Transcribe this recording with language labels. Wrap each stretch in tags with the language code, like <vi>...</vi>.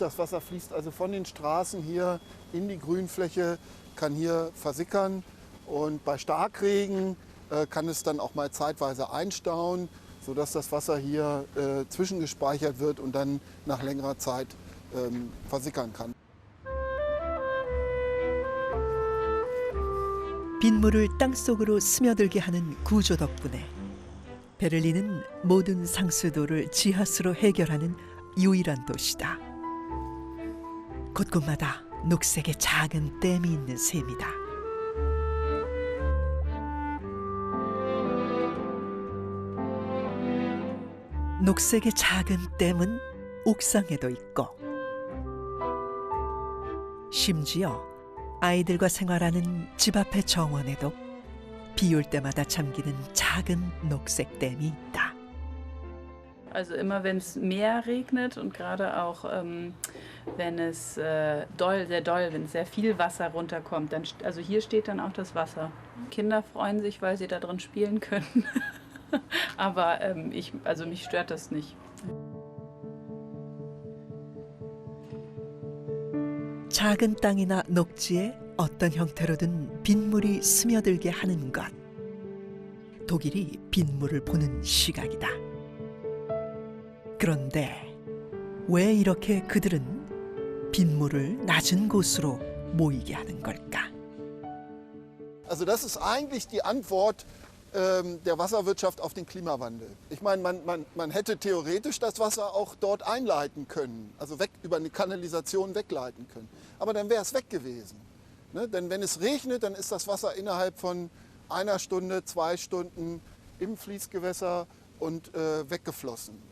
<de>Das Wasser fließt also von den Straßen hier in die Grünfläche, kann hier versickern und bei Starkregen kann es dann auch mal zeitweise einstauen, sodass das Wasser hier zwischengespeichert wird und dann nach längerer Zeit versickern kann.</de> <ko>빗물을 땅속으로 스며들게 하는 구조 덕분에 베를린은 모든 상수도를 지하수로 해결하는 유일한 도시다. 곳곳마다 녹색의 작은 댐이 있는 셈이다. 녹색의 작은 댐은 옥상에도 있고 심지어 아이들과 생활하는 집 앞의 정원에도 비 올 때마다 잠기는 작은 녹색 댐이 있다.</ko> <de>Also immer wenn es mehr regnet und gerade auch wenn es sehr doll, wenn sehr viel Wasser runterkommt, dann, also hier steht dann auch das Wasser. Kinder freuen sich, weil sie da drin spielen können. Aber mich stört das nicht.</de> <ko>작은 땅이나 녹지에 어떤 형태로든 빗물이 스며들게 하는 것. 독일이 빗물을 보는 시각이다. 그런데 왜 이렇게 그들은 빗물을 낮은 곳으로 모이게 하는 걸까?</ko> <de>Also das ist eigentlich die Antwort der Wasserwirtschaft auf den Klimawandel. Ich meine, man hätte theoretisch das Wasser auch dort einleiten können, also über eine Kanalisation wegleiten können. Aber dann wäre es weg gewesen. Ne? Denn wenn es regnet, dann ist das Wasser innerhalb von 1 Stunde, 2 Stunden im Fließgewässer und weggeflossen.</de>